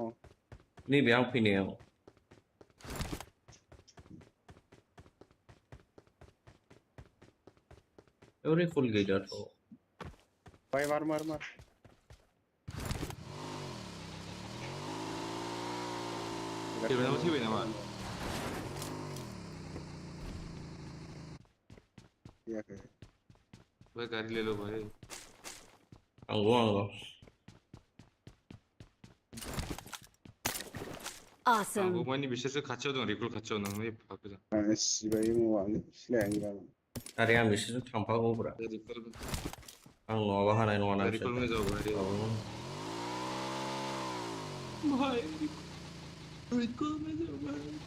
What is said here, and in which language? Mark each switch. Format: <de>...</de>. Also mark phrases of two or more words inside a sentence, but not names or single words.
<brx>नैबे आं फैनायाव बेयाव रेकर्ड गैयाथ'</brx> <hi>भाई मार मार मार</hi> <brx>थैबाय नामा</brx> <hi>भाई गाड़ी ले लो भाई</hi> <brx>आंगौ</brx> <en>Awesome.</en> <brx>आंगौ मानि बिसोरसो खाथियाव दं रिकॉल खाथियाव नों नै फाखोजा सिबाय मावानो सिलायनो गाबोन आरे आं बिसोरजों थांफागौब्रा रिकॉल आं नङाबा हानाय नङा ना</brx> <hi>रिकॉल में जाओ भाई भाई रिकॉल में जाओ भाई</hi>